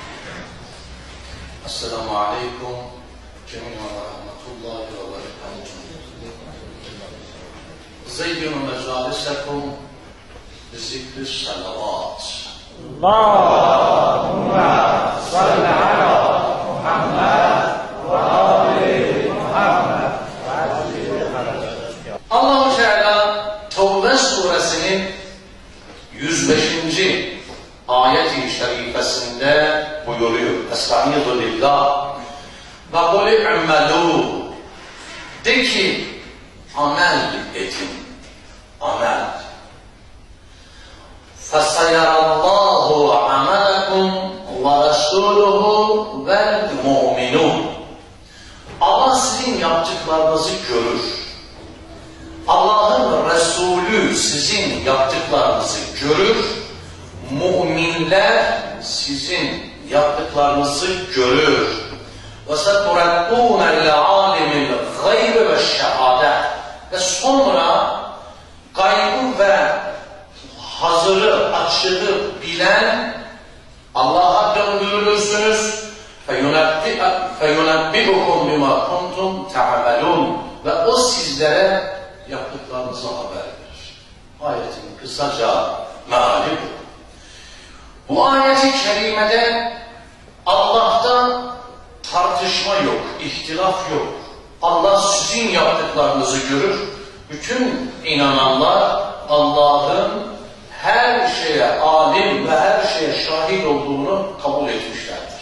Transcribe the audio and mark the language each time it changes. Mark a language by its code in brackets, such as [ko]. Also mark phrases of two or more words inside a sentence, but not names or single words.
[ar] السلام عليكم جميعا ورحمة الله وبركاته. زينوا مجالسكم بذكر الصلوات. اللهم صل على محمد وآل محمد. [tr] Allah-u Teala Tevbe suresinin 105. ayet-i şerifesinde buyuruyor. [ar] أستعيذ بالله وقل اعملوا, [tr] de ki amel edin, amel. [ar] فَسَيَرَاللّٰهُ عَمَلَكُمْ وَرَسُولُهُ وَالْمُؤْمِنُونَ. [tr] Allah sizin yaptıklarınızı görür. Allah'ın Resulü sizin yaptıklarınızı görür. Müminler sizin yaptıklarınızı görür. [ar] وَسَتُرَدُّونَ إِلَى عَالِمِ الْغَيْبِ وَالشَّهَادَةِ. [tr] Ve sonra gaybı ve hazırı, açığı bilen Allah'a döndürülürsünüz. [ar] فَيُنَبِّئُكُمْ بِمَا كُنْتُمْ تَعْمَلُونَ. [tr] Ve o sizlere yaptıklarınızı haber verir. Ayetin kısaca meali bu. Bu ayet-i kerimede Allah'tan tartışma yok, ihtilaf yok. Allah sizin yaptıklarınızı görür. Bütün inananlar Allah'ın her şeye alim ve her şeye şahit olduğunu kabul etmişlerdir.